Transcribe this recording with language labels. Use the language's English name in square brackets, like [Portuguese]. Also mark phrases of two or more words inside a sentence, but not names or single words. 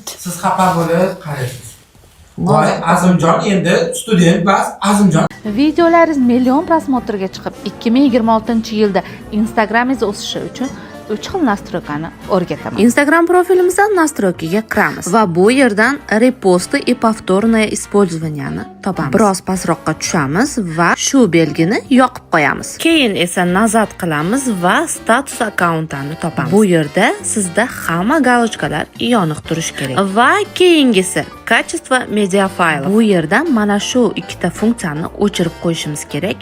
[Uzbek] Siz xafa bo'lib qaraysiz. Voy, Azimjon endi student bas, Azimjon. Videolaringiz million prosmotrga chiqib, 2026-yilda Instagramingiz o'sishi uchun 3 xil nastroykani o'rgataman. Instagram profilimizdan настройкаga kiramiz va bu yerdan [Russian] reposты и повторное использованияni [Uzbek] topamiz. Biroz pastroqqa tushamiz va shu belgini yoqib qo'yamiz. Keyin esa nazat qilamiz va status akkauntini topamiz. Bu yerda sizda hamma galochkalar yoniq turishi kerak. Va keyingisi качество media fayl. Bu yerdan mana shu ikkita funksiyani o'chirib qo'yishimiz kerak.